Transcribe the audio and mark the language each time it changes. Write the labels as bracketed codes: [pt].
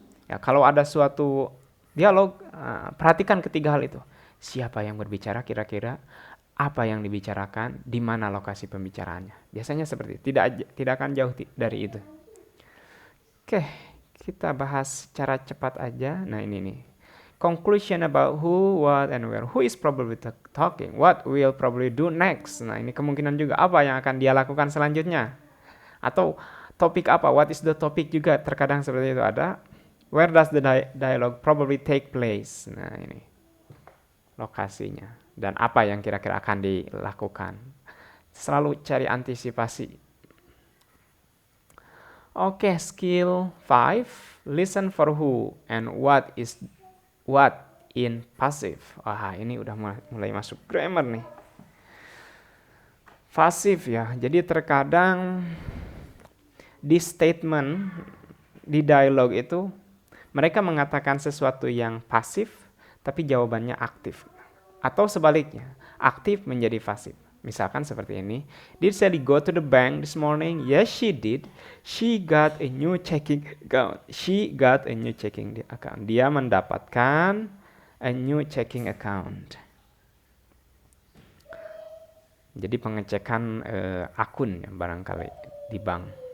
[id] Ya, kalau ada suatu dialog, perhatikan ketiga hal itu. Siapa yang berbicara kira-kira, apa yang dibicarakan, di mana lokasi pembicaraannya. Biasanya seperti itu, tidak akan jauh dari itu. Oke, kita bahas secara cepat aja. Nah, ini nih. [en] Conclusion about who, what, and where. Who is probably talking? What will probably do next? [id] Nah, ini kemungkinan juga apa yang akan dia lakukan selanjutnya. Atau topik apa? [en] What is the topic [id] juga terkadang seperti itu ada. [en] Where does the dialogue probably take place? [id] Nah, ini lokasinya. Dan apa yang kira-kira akan dilakukan. Selalu cari antisipasi. Oke, skill 5. [en] Listen for who and what is what in passive. [id] Wah, ini udah mulai masuk grammar nih. Pasif ya. Jadi terkadang di statement, di dialog itu mereka mengatakan sesuatu yang pasif, tapi jawabannya aktif. Atau sebaliknya, aktif menjadi pasif. Misalkan seperti ini. [en] Did Sally go to the bank this morning? Yes, she did. She got a new checking account. She got a new checking account. [id] Dia mendapatkan [en] a new checking account. [id] Jadi pengecekan akun ya, barangkali di bank.